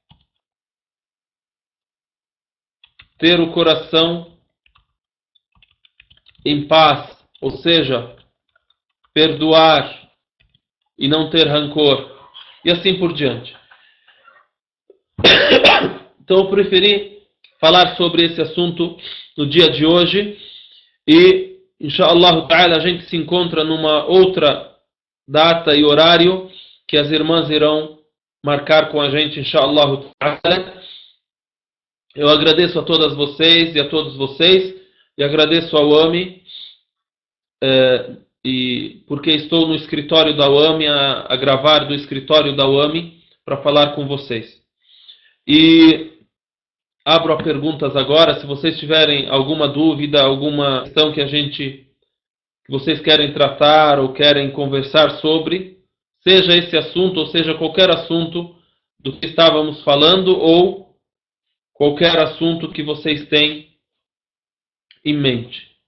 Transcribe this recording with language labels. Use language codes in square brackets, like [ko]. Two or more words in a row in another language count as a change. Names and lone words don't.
[pt] Ter o coração em paz, ou seja, perdoar e não ter rancor, e assim por diante. Então eu preferi falar sobre esse assunto no dia de hoje, e [ar] إن شاء الله تعالى [pt] a gente se encontra numa outra data e horário que as irmãs irão marcar com a gente, [ar] إن شاء الله تعالى. [pt] Eu agradeço a todas vocês e a todos vocês, e agradeço ao AMI, e porque estou no escritório da UAMI, a gravar do escritório da UAMI para falar com vocês. E abro a perguntas agora, se vocês tiverem alguma dúvida, alguma questão que vocês querem tratar ou querem conversar sobre, seja esse assunto ou seja qualquer assunto do que estávamos falando ou qualquer assunto que vocês têm em mente.